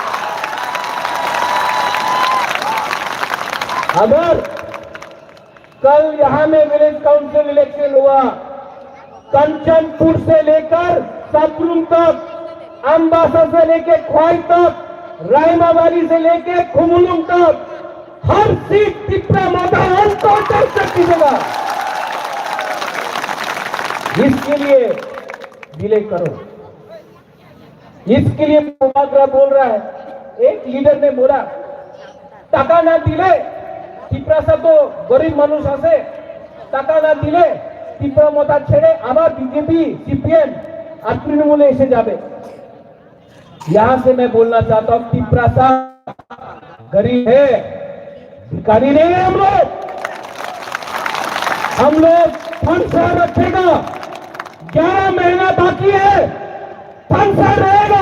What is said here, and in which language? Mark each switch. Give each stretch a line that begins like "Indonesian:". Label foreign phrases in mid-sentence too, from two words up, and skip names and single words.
Hindi: अगर कल यहां में विलेज काउंसिल इलेक्शन हुआ, कंचनपुर से लेकर सबरूम तक, अम्बासा से लेकर ख्वाई तक, रायमावाली से लेकर खुमुलुंग तक, हर सीट तिपरा मोथा की जगह। इसके लिए डिले करो, इसके लिए मुबागरा बोल रहा है। एक लीडर ने बोला
Bangla: টাকা না দিলে তিপরাসা তো গরীব মানুষ আছে, টাকা না দিলে তিপরা মোথা ছেড়ে আবার বিজেপি সিপিএম আর তৃণমূল এসে যাবে।
Hindi: यहां से मैं बोलना चाहता हूं, तिपरासा गरीब है, भिखारी नहीं है। हम लोग फंसा रखेगा, 11 महीना बाकी है, फंसा रहेगा।